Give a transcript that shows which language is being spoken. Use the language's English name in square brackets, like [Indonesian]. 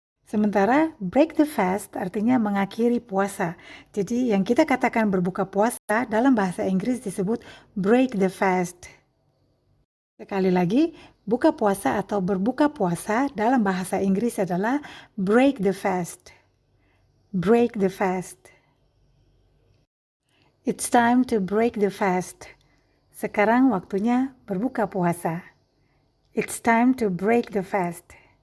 [Indonesian] Sementara [English] break the fast [Indonesian] artinya mengakhiri puasa. Jadi yang kita katakan berbuka puasa dalam bahasa Inggris disebut [English] break the fast. [Indonesian] Sekali lagi, buka puasa atau berbuka puasa dalam bahasa Inggris adalah [English] break the fast. Break the fast. It's time to break the fast. [Indonesian] Sekarang waktunya berbuka puasa. [English] It's time to break the fast.